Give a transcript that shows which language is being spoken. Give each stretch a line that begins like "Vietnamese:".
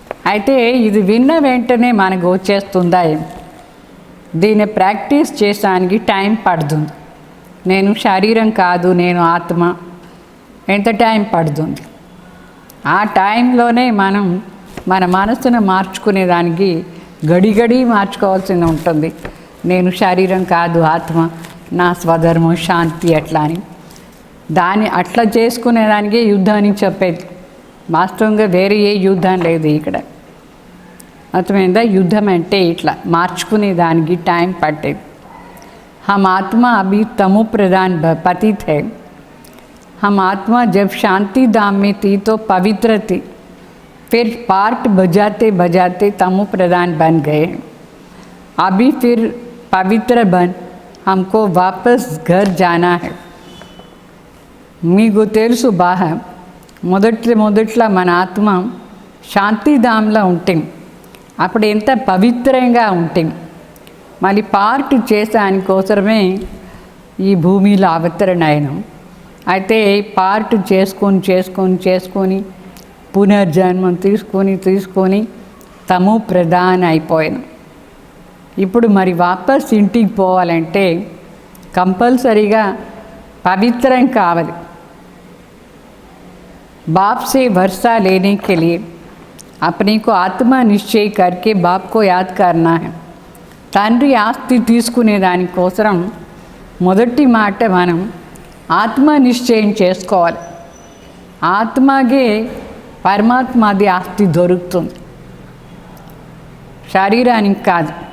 Telugu: అయితే ఇది విన్న వెంటనే మనకు వచ్చేస్తుందా? దీన్ని ప్రాక్టీస్ చేయడానికి టైం పడుతుంది. నేను శరీరం కాదు, నేను ఆత్మ. ఎంత టైం పడుతుంది? ఆ టైంలోనే మనం మన మనసును మార్చుకునేదానికి గడి మార్చుకోవాల్సి ఉంటుంది. నేను శరీరం కాదు, ఆత్మ, నా స్వధర్మం శాంతి అట్లా అని. దాన్ని అట్లా చేసుకునేదానికే యుద్ధానికి చెప్పేది. వాస్తవంగా వేరే ఏ యుద్ధం లేదు ఇక్కడ. అర్థమైందా? యుద్ధం అంటే ఇట్లా మార్చుకునే దానికి టైం పట్టేది.
Hindi: हम आत्मा अभी तमो प्रधान पतित है. हम आत्मा जब शांति धाम में थी तो पवित्र थी, फिर पार्ट बजाते बजाते तमो प्रधान बन गए. अभी फिर पवित्र बन हमको वापस घर जाना है.
Telugu: మీకు తెలుసు బాగా మొదట్లో మన ఆత్మ శాంతిధాంలో ఉంటాం, అప్పుడు ఎంత పవిత్రంగా ఉంటాం. మళ్ళీ పార్ట్ చేసానికోసమే ఈ భూమిలో అవతరణ అయినాం. అయితే పార్ట్ చేసుకొని పునర్జన్మం తీసుకొని తమో ప్రధాన అయిపోయాను. ఇప్పుడు మరి వాపస్ ఇంటికి పోవాలంటే కంపల్సరీగా పవిత్రం కావాలి.
Hindi: बाप से वर्षा लेने के लिए अपने को आत्मा निश्चय करके बाप को याद करना है.
Telugu: తండ్రి ఆస్తి తీసుకునే దానికోసం మొదటి మాట మనం ఆత్మ నిశ్చయం చేసుకోవాలి. ఆత్మకే పరమాత్మది ఆస్తి దొరుకుతుంది, శరీరానికి కాదు.